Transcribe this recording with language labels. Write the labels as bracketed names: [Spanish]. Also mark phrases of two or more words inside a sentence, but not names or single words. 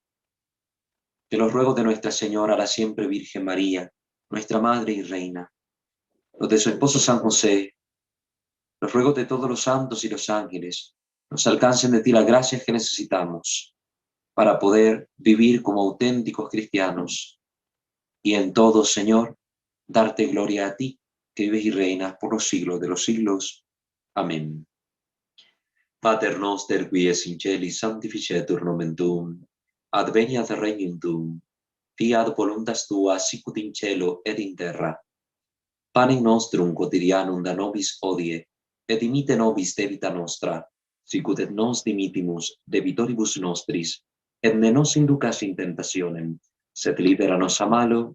[Spanish] Que los ruegos de Nuestra Señora, la siempre Virgen María, nuestra Madre y Reina, los de su esposo San José, los ruegos de todos los santos y los ángeles, nos alcancen de ti las gracias que necesitamos para poder vivir como auténticos cristianos y en todo, Señor, darte gloria a ti, que vives y reinas por los siglos de los siglos. Amén. [Latin] Pater noster, qui es in celis, sanctificetur nomen tuum, adveniat regnum tuum, fiat voluntas tua sicut in cielo ed in terra. Panem nostrum quotidianum da nobis hodie, et dimite nobis debita nostra, sicut et nos dimitimus debitoribus nostris, et ne nos inducas in tentationem, sed libera nos a malo.